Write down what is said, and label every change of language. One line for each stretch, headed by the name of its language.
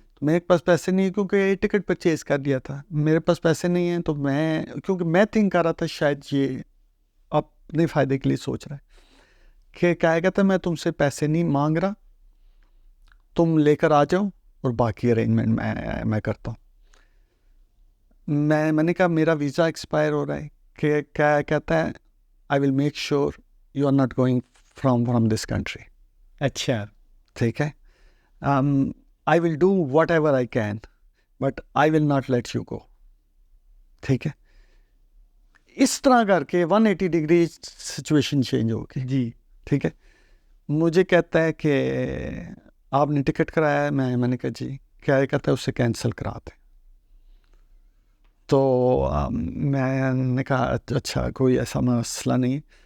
Urdu: میرے پاس پیسے نہیں، کیونکہ ٹکٹ پرچیز کر دیا تھا. میرے پاس پیسے نہیں ہیں، تو کیونکہ میں تھنک کر رہا تھا شاید یہ اپنے فائدے کے لیے سوچ رہا ہے کہ کہا کہتا میں تم سے پیسے نہیں مانگ رہا، تم لے کر آ جاؤ اور باقی ارینجمنٹ میں کرتا ہوں. میں نے کہا میرا ویزا ایکسپائر ہو رہا ہے. کہ کہتا ہے
English: I will make sure you are not going from this country.
Urdu: اچھا ٹھیک ہے.
English: I will do whatever I can, but I will not let you go.
Urdu: ٹھیک ہے, اس طرح کر کے 180 ڈگری سچویشن چینج ہوگی. جی ٹھیک ہے, مجھے کہتا ہے کہ آپ نے ٹکٹ کرایا ہے. میں نے کہا جی. کیا کہتا ہے اسے کینسل کرا دیں. تو میں نے کہا اچھا کوئی ایسا مسئلہ نہیں.